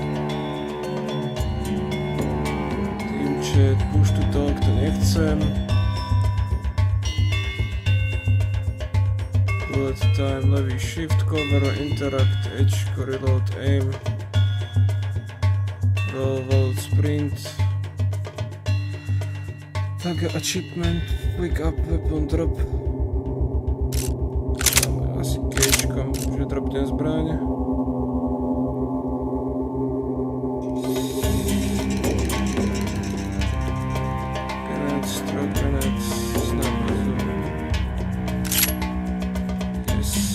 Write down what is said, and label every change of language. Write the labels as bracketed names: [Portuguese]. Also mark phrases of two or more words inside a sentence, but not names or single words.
[English] team chat, push to talk, [Slovak] to nechcem, [English] bullet time, levý shift, cover, interact, edge, reload, aim, roll, vault, sprint, tag achievement, pick up, weapon drop, [Slovak] asi kečkom, že dropnem zbraň. [English] Grenades, throw grenades, sniper zone. Yes.